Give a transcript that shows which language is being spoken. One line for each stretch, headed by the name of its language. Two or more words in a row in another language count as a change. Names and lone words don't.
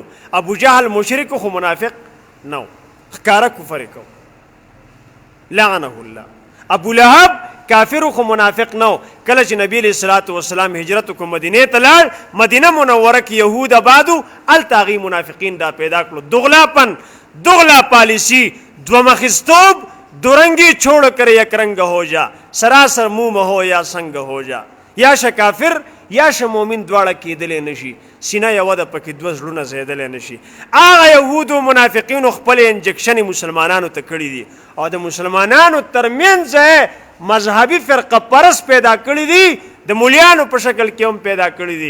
Pashto: ابو جهل مشرک خو منافق نو، ښکاره کفر کو،
Arabic: لعنه الله.
Pashto: ابو لهب کافر خو منافق نو. کله چې نبی
Arabic: علیہ الصلوۃ والسلام
Pashto: هجرت کو مدینه ته لاړ، مدینه منوره کې یهود آبادو، هلته هغې منافقین دا پیدا کړو. دغلاپن، دغلا پالیسی، دومخستوب،
Urdu: دورنگی چھوڑ کر یک رنگ ہو جا، سراسر منہ میں ہو یا سنگ ہو جا.
Pashto: یا ش کافر یا ش مومن دواړه کېدلی نشي، سینه یوه ده پکې دوه زړونه ځایدلی نشي. هغه یهودو منافقینو خپل انجکشنې مسلمانانو ته کړي دي او د مسلمانانو ترمنځ مذهبي فرقه پرست پیدا کړي دي، د مولیانو په شکل کې هم پیدا کړي دي.